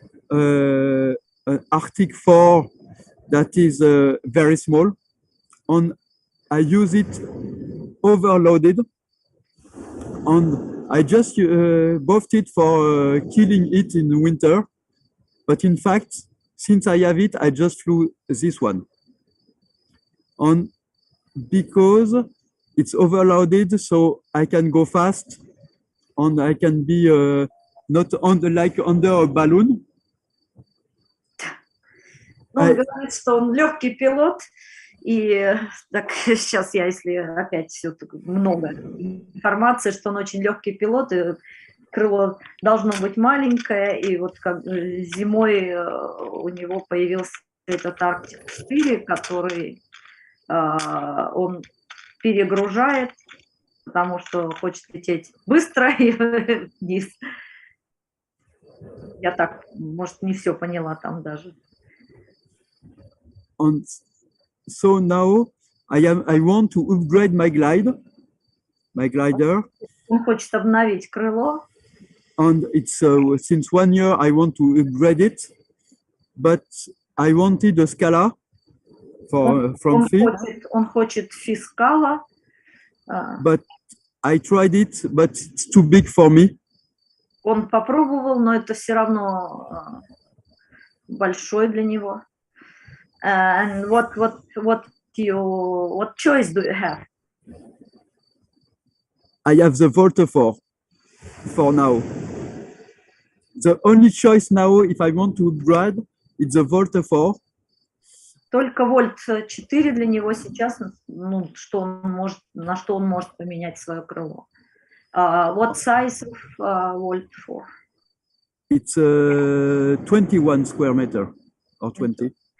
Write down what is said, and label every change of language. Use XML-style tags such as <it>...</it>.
<en>An Arctic 4 that is very small, and I use it overloaded, and I just bought it for killing it in winter, but in fact, since I have it, I just flew this one, and because it's overloaded, so I can go fast, and I can be not like under a balloon.</en> <ru>Ну, он говорит, что он легкий пилот, и так сейчас я, если опять все много информации, что он очень легкий пилот, и крыло должно быть маленькое, и вот как зимой у него появился этот Arctic 4, который он перегружает, потому что хочет лететь быстро и вниз. Я так, может, не все поняла там даже.</ru> <en>And so now I want to upgrade my glider.</en> <ru>Он хочет обновить крыло.</ru> <en>And it's since 1 year I want to upgrade it, but I wanted a Scala from Fi.</en> <ru>Он хочет Fi-Scala.</ru> <en>But I tried it, but it's too big for me.</en> <ru>Он попробовал, но это все равно большой для него.</ru> <en>And what choice do you have? I have the Volta 4 for now. The only choice now, if I want to upgrade, it's the Volta 4.</en> <ru>Только Вольт 4 для него сейчас, ну, на что он может поменять свое крыло.</ru> <en>What size of Volt 4? It's 21 square meter or 20.</en>